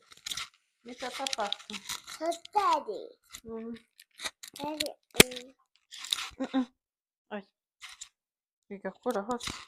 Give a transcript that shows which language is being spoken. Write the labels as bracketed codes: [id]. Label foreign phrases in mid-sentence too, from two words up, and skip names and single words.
[en] Mita papa tu. Daddy. Daddy. Ay. [rw] Bigakura hose.